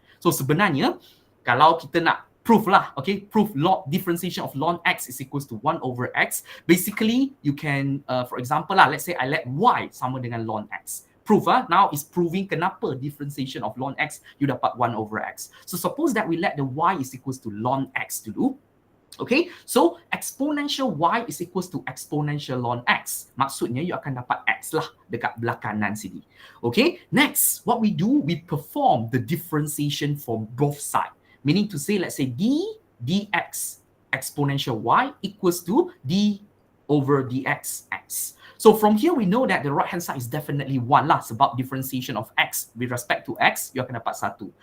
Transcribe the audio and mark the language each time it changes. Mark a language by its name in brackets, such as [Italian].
[English] So sebenarnya, [Malay] kalau kita nak [English] proof lah, okay, proof differentiation of ln x is equals to 1 over x. Basically, you can, for example lah, let's say I let y [Malay] sama dengan [English] ln x. Proof now is proving kenapa differentiation of ln x you dapat 1 over x. So suppose that we let the y is equals to ln x dulu. Okay, so exponential y is equals to exponential ln x. [Malay] Maksudnya you akan dapat x lah dekat belah kanan sini. [English] Okay, next what we do, we perform the differentiation from both sides. Meaning to say, let's say dx exponential y equals to d over dx x. So from here, we know that the right-hand side is definitely 1 lah. Sebab differentiation of x with respect to x, [Malay] you akan dapat [English] 1.